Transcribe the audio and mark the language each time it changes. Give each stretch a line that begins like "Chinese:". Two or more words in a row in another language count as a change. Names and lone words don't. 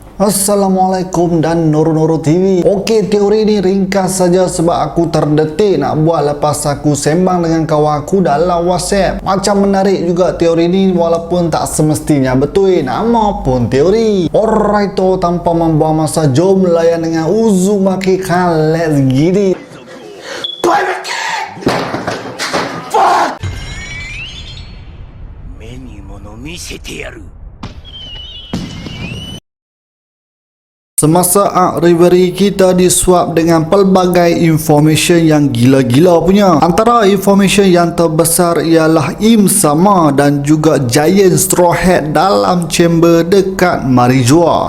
Malay: Assalamualaikum dan Nuru TV. Okey, teori ni ringkas saja sebab aku terdetik nak buat lepas aku sembang dengan kawan aku dalam WhatsApp. Macam menarik juga teori ni walaupun tak semestinya betul. Nama pun teori. Alright, tanpa membuang masa, jom layan dengan Uzumaki Khan.
English: Let's get it. Fuck!
Japanese: 目に物見せてやる。
Malay: Semasa Arc Reverie kita disuap dengan pelbagai information yang gila-gila punya. Antara information yang terbesar ialah Im Sama dan juga Giant Straw Hat dalam chamber dekat Marijoa.